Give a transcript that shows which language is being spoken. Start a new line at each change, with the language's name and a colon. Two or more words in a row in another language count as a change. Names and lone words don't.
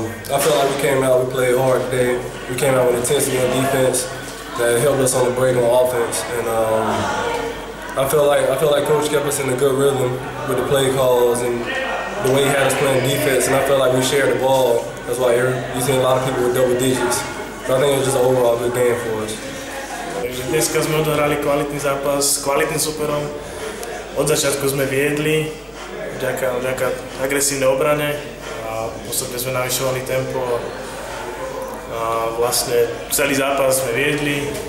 English: I felt like we came out, we played hard today. We came out with intensity on defense that helped us on the break on offense. And I feel like Coach kept us in a good rhythm with the play calls and the way he had us playing defense. And I felt like we shared the ball. That's why you see a lot of people with double digits. So I think it was just an overall good game for us.
Slovak: Dneska sme odohrali kvalitný zápas s kvalitným superom. Od začiatku sme viedli vďaka agresívnej obrane a postupne sme navyšovali tempo a vlastne celý zápas sme viedli.